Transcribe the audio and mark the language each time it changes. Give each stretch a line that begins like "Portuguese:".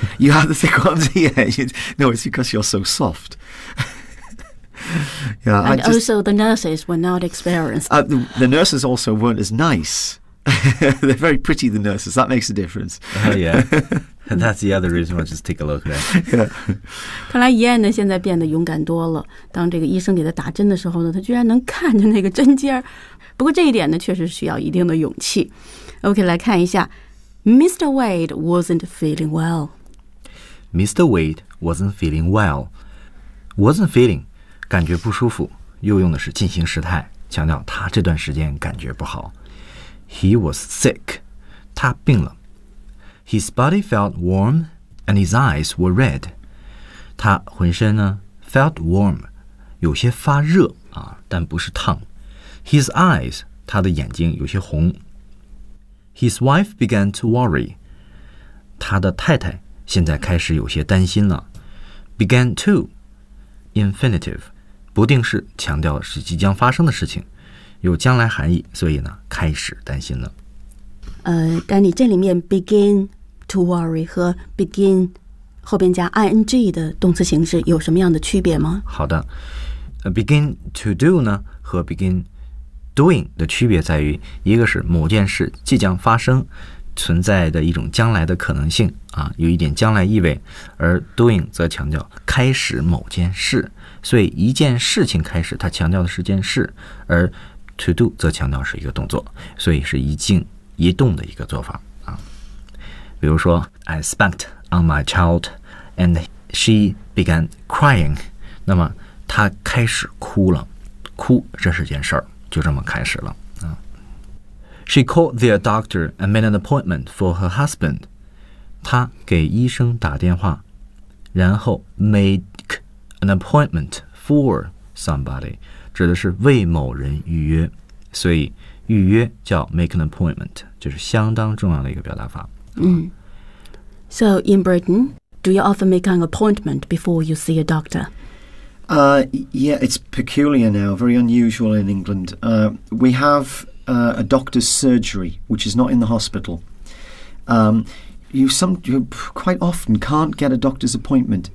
English: You have the thick ones, yeah. No, it's because you're so soft. Yeah, and just, also the nurses were not experienced. The nurses also weren't as nice. They're very pretty, the nurses. That makes a difference. Yeah. That's the other reason why I just take a look there. Yeah.
Chinese: 看来燕呢现在变得勇敢多了。当这个医生给他打针的时候呢他居然能看着那个针尖。不过这一点呢确实需要一定的勇气。 OK, 来看一下。Mr.
English: Wade wasn't feeling well. Mr. Wade wasn't feeling well. Wasn't feeling,
Chinese: 感觉不舒服。又用的是进行时态强调他这段时间感觉不好。
English: He was sick.
Chinese: 他病了。
English: His body felt warm and his eyes were red.
Chinese: 他浑身呢
English: felt warm,
Chinese: 有些发热啊，但不是烫。
English: His eyes,
Chinese: 他的眼睛有些红。
English: His wife began to worry.
Chinese: 他的太太现在开始有些担心了。
English: Began to,
Chinese: infinitive, 不定式强调是即将发生的事情。有将来含义，所以呢，开始担心了。丹尼，这里面
English: begin to worry
Chinese: 和 begin 后边加 ing 的动词形式有什么样的区别吗？好的 ，
English: begin to do
Chinese: 呢和
English: begin doing
Chinese: 的区别在于，一个是某件事即将发生，存在的一种将来的可能性啊，有一点将来意味，而 doing 则强调开始某件事，所以一件事情开始，它强调的是件事，而
English: To do
Chinese: 则强调是一个动作，所以是一静一动的一个做法啊。比如说
English: ，I spanked on my child, and she began crying.
Chinese: 那么她开始哭了，哭这是件事儿，就这么开始了啊。
English: She called their doctor and made an appointment for her husband.
Chinese: 她给医生打电话，然后
English: make an appointment for somebody.
Chinese: 指的是为某人预约，所以预约叫
English: make an appointment,
Chinese: 就是相当重要的一个表达法。
English: So in Britain, do you often make an appointment before you see a doctor? Yeah, it's peculiar now, very unusual in England. We have a doctor's surgery, which is not in the hospital. You quite often can't get a doctor's appointment.